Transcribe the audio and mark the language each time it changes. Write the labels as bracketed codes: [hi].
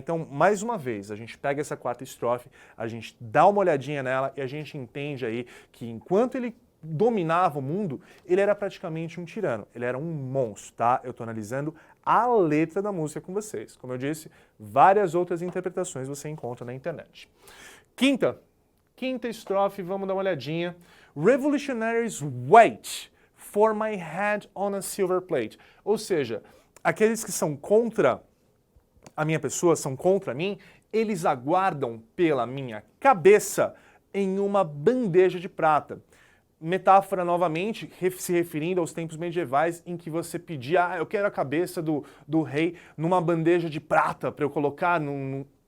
[pt] Então, mais uma vez, a gente pega essa quarta estrofe, a gente dá uma olhadinha nela e a gente entende aí que enquanto ele dominava o mundo, ele era praticamente um tirano, ele era um monstro, tá? Eu tô analisando a letra da música com vocês. Como eu disse, várias outras interpretações você encontra na internet. Quinta estrofe, vamos dar uma olhadinha. [en] Revolutionaries wait for my head on a silver plate. [pt] Ou seja, aqueles que são contra a minha pessoa, são contra mim, eles aguardam pela minha cabeça em uma bandeja de prata. Metáfora novamente, se referindo aos tempos medievais em que você pedia, eu quero a cabeça do rei numa bandeja de prata para eu colocar num...